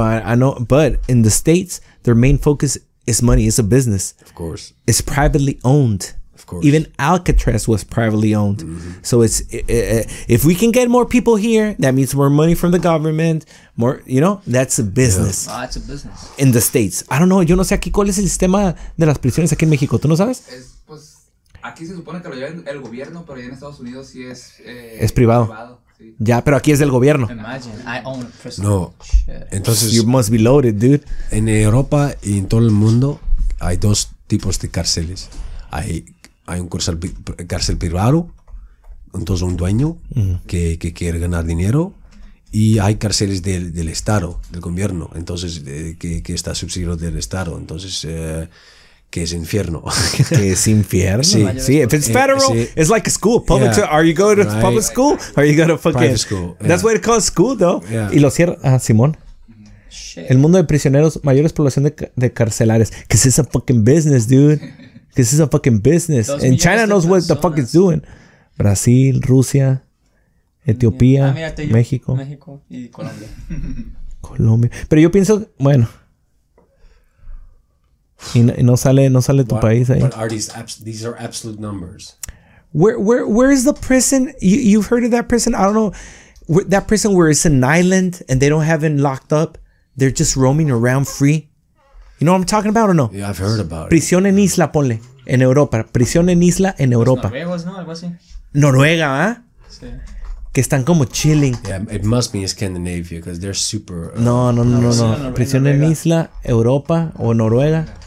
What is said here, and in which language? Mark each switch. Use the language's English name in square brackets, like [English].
[English] I know, but in the States, their main focus is money. It's a business. Of course. It's privately owned. Of course. Even Alcatraz was privately owned. So it's if we can get more people here, that means more money from the government. More, you know, that's a business. Ah, it's a business. In the States. I don't know. [Spanish] Yo no sé aquí cuál es el sistema de las prisiones aquí en México. ¿Tú no sabes? Pues aquí se supone que lo lleva el gobierno, pero allá en Estados Unidos sí es privado. Sí. Ya, pero aquí es del gobierno. [English] Imagine, I own a prison. [Spanish] No. Entonces, [English] you must be loaded, dude. [Spanish] En Europa y en todo el mundo hay dos tipos de cárceles. Hay un cárcel privado, entonces un dueño que quiere ganar dinero, y hay cárceles del Estado, del gobierno, entonces que está subsidiado del Estado, entonces que es infierno. Que es infierno. Sí. [English] If it's federal, it's like a school. Public. Are you going to public school? Or are you going to fucking private school? That's what it calls school, though. Yeah. [Spanish] Y lo cierra. Simón. [English] Shit. [Spanish] El mundo de prisioneros, mayores población de carcelarios. [English] Because it's a fucking business, dude. This is a fucking business. And China knows what the fuck it's doing. [Spanish] Brasil, Rusia, Etiopía, México y Colombia. Colombia. Pero yo pienso, bueno. Y no sale tu país ahí. [English] What are these are absolute numbers. Where is the prison? You've heard of that prison? I don't know. That prison where it's an island and they don't have it locked up. They're just roaming around free. You know what I'm talking about or no? Yeah, I've heard about it. [Spanish] Prisión en isla, ponle. En Europa. Prisión en isla en Europa. Noruegos, ¿no? Algo así. Noruega, ¿ah? Sí. Que están como chilling. [English] Yeah, it must be in Scandinavia because they're super... [Spanish] No. Prisión en isla, Europa o Noruega.